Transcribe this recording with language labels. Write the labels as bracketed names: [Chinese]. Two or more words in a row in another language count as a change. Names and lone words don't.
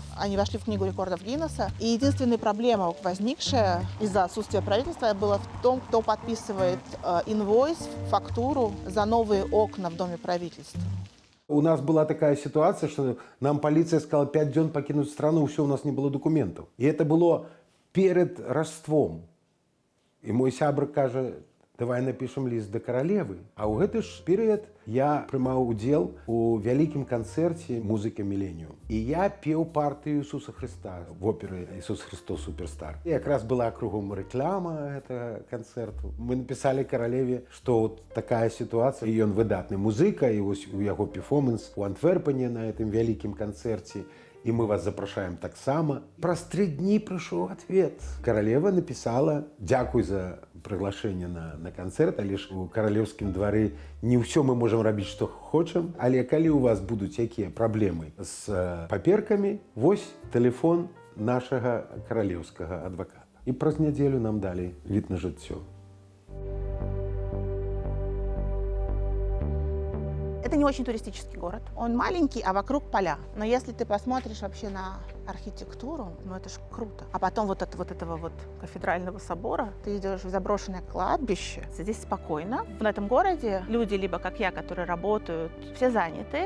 [Russian] Они вошли в книгу рекордов Гиннесса. И единственная проблема, возникшая из-за отсутствия правительства, была в том, кто подписывает инвойс, фактуру за новые окна в Доме правительства. У нас была такая ситуация, что нам полиция сказала 5 дён покинуть страну, все, у нас не было документов. И это было перед Рождеством. [Belarusian] І мой сябр каже, [Russian] давай напишем [Belarusian] ліст до каралевы. А ў гэты ж перыяд я прымаў удзел у вялікім канцэрце музыка Міленіум. І я пеў партыю Ісуса Христа в оперы «Ісус Христос Суперстар». І якраз была кругом рэклама гэтага канцэрту. Мы напісалі каралеве, што вот такая сітуацыя, і ён выдатны музыка, і вось у яго перформанс у Антверпене на гэтым вялікім канцэрце. И мы вас запрашаем таксама. Праз 3 дні прыйшоў ответ. Каралева написала, дзякуй [Russian] за приглашение на концерт, [Belarusian] але ж у каралеўскім двары не ўсё мы можем рабіць, што хочам. Але калі у вас будуць якія праблемы з паперкамі, вось тэлефон нашага каралеўскага адваката. І праз нядзелю нам далі від на жыццё. [Russian] Это не очень туристический город. Он маленький, а вокруг поля. Но если ты посмотришь вообще на архитектуру, ну это ж круто. А потом вот этого вот кафедрального собора, ты идешь в заброшенное кладбище. Здесь спокойно. В этом городе люди, либо как я, которые работают, все заняты.